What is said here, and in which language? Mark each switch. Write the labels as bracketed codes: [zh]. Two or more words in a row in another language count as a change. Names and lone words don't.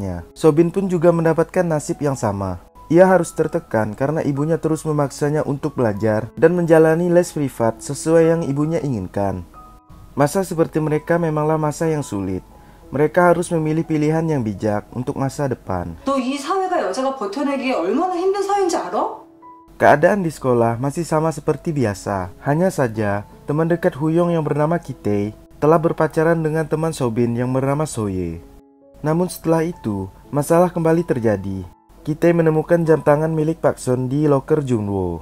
[id] Sobin pun juga mendapatkan nasib yang sama. Ia harus tertekan karena ibunya terus memaksanya untuk belajar dan menjalani les privat sesuai yang ibunya inginkan. Masa seperti mereka memanglah masa yang sulit. Mereka harus memilih pilihan yang bijak untuk masa depan. [ko] 너 이 사회가 여자가 버텨내기 얼마나 힘든 사회인지 알아? [id] Keadaan di sekolah masih sama seperti biasa. Hanya saja, teman dekat Huyong yang bernama Kitae telah berpacaran dengan teman Sobin yang bernama Soye. Namun setelah itu, masalah kembali terjadi. Kitae menemukan jam tangan milik Pak Son di loker Junwo.